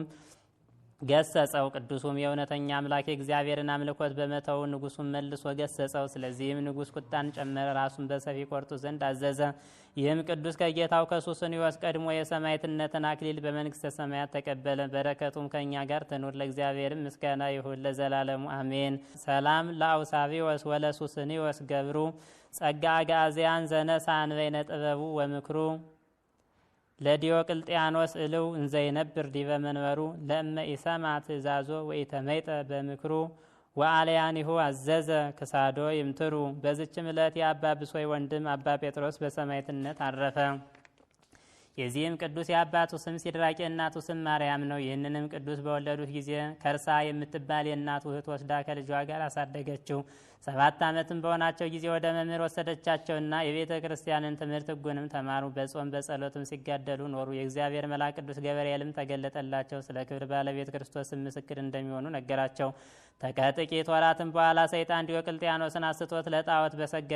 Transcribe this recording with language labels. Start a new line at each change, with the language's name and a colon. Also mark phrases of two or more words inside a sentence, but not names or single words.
Amharic: ገሰጸው። ቅዱሱም የእውነተኛ አምላክ የእግዚአብሔርን አምልኮት በመተው ንጉሡን መልሶ ገሰጸው። ስለዚህም ንጉሥ ቁጣን ጨመረ፣ ራሱን በሰይፍ ይቆርጡ ዘንድ አዘዘ። ይህም ቅዱስ ከጌታው ከሱስንዮስ ቀድሞ የሰማዕትነትን አክሊል በመንግሥተ ሰማያት ተቀበለ። በረከቱም ከእኛ ጋር ትኑር፣ ለእግዚአብሔርም ምስጋና ይሁን ለዘላለሙ አሜን።
Geez: ሰላም ለአውሳብዮስ ወለሱስንዮስ ገብሩ ጸጋ አጋዚያን ዘነሳ አንበይነ ጥበቡ ወምክሩ ለዲዮቅልጥያኖስ እልው እንዘይነብር ዲበ መንበሩ ለእመ ኢሰማ ትእዛዞ ወኢተመይጠ በምክሩ ወአልያኒሁ አዘዘ ክሳዶ ይምትሩ።
Amharic: በዚችም ዕለት የአባ ብሶይ ወንድም አባ ጴጥሮስ በሰማዕትነት አረፈ። የዚህም ቅዱስ የአባቱ ስም ሲድራቂ የእናቱ ስም ማርያም ነው። ይህንንም ቅዱስ በወለዱት ጊዜ ከርሳ የምትባል የእናቱ እህት ወስዳ ከልጇ ጋር አሳደገችው። 7 ዓመትም በሆናቸው ጊዜ ወደ መምህር ወሰደቻቸውና የቤተ ክርስቲያንን ትምህርት ሕጉንም ተማሩ። በጾም በጸሎትም ሲጋደሉ ኖሩ። የእግዚአብሔር መልአክ ቅዱስ ገብርኤልም ተገለጠላቸው። ስለ ክብር ባለቤት ክርስቶስም ምስክር እንደሚሆኑ ነገራቸው። ከጥቂት ወራትም በኋላ ሰይጣን ዲዮቅልጥያኖስን አስቶት ለጣዖት በሰገደ